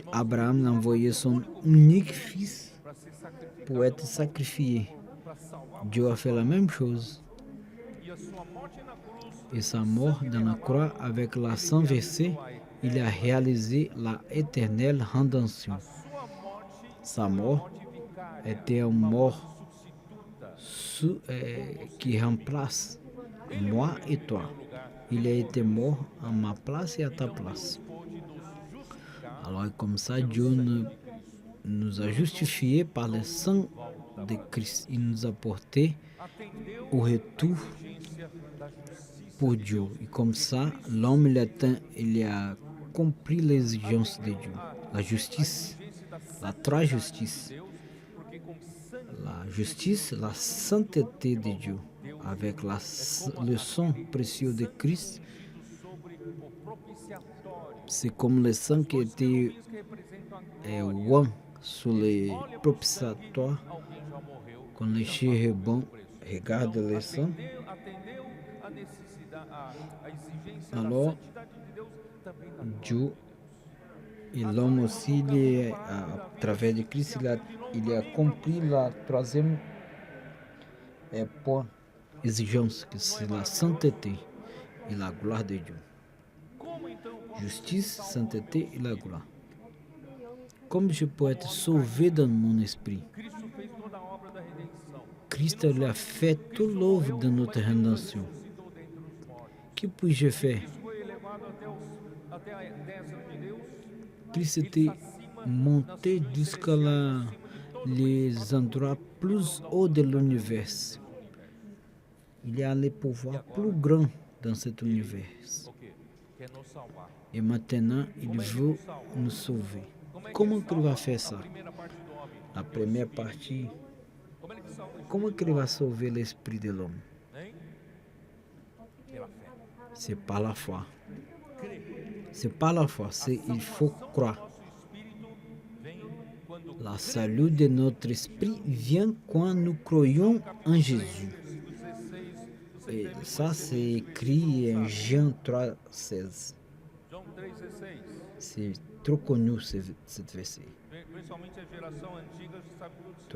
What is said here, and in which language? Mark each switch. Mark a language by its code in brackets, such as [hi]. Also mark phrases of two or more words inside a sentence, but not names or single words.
[fr] Abraham a envoyé son unique fils [pt] para ser sacrificado [fr] pour être sacrifié. [pt] para salvar [fr] Dieu a fait la même chose. [pt] e a sua morte na cruz [fr] Et sa mort dans la croix avec la sang versé, il a réalisé la éternelle rédemption. [pt] sua morte [fr] Sa mort [pt] vicária, [fr] était une mort [pt] substituta, [fr] qui remplace moi et toi. Il a été mort à ma place et à ta place. [pt] pôde nos justificar [fr] Alors comme ça, Dieu nous a justifiés par le sang de Christ. Il nous a portés [pt] atendeu [fr] au retour [pt] a exigência da justiça [fr] pour Dieu. Et comme ça, l'homme il a compris l'exigence de Dieu. La justice, la trois justices. [pt] de Deus, porque com sangue [fr] La justice, la sainteté de Dieu, avec le sang précieux de Christ, [pt] sobre o propiciatório, [fr] c'est comme le sang qui était [pt] que representam a [fr] oint sur les propitiatoires. [pt] alguém já morreu, [fr] Quand les chérubins regardent le sang, [pt] atendeu a necessidade, a exigência [fr] alors [pt] da santidade de Deus, também da [fr] Dieu et l'homme aussi, à travers de Christ, il a compris la troisième point, exigence, que c'est la sainteté et la gloire de Dieu. [pt] como então [fr] Justice, sainteté et la gloire. Comme je peux être sauvé dans mon esprit, [pt] Cristo fez toda a obra da redenção, [fr] Christ a fait toute l'œuvre de notre rédemption. [pt] ressuscitou dentre os mortos, [fr] Que puis-je faire? [pt] foi elevado até a destra de Deus, [fr] Christ était monté jusqu'à les endroits plus hauts de l'univers. Il y a les pouvoirs plus grands dans cet univers. [pt] o quê? Quer nos salvar. [fr] Et maintenant, il veut nous sauver. Comment il va faire ça? [pt] Primeira parte do homem, [fr] La première partie, [pt] como ele que salva isso? [fr] comment il va sauver l'esprit de l'homme? Hein? [pt] Pela fé. [fr] C'est par la foi. C'est par la foi. Il faut croire. Nosso espírito vem quando La salut de notre esprit vient quand nous croyons en Jésus. Et ça, c'est écrit en Jean 3,16. [pt] João 3,16. [fr] C'est trop connu cette verset. [pt] Principalmente a geração antiga sabe tudo isso.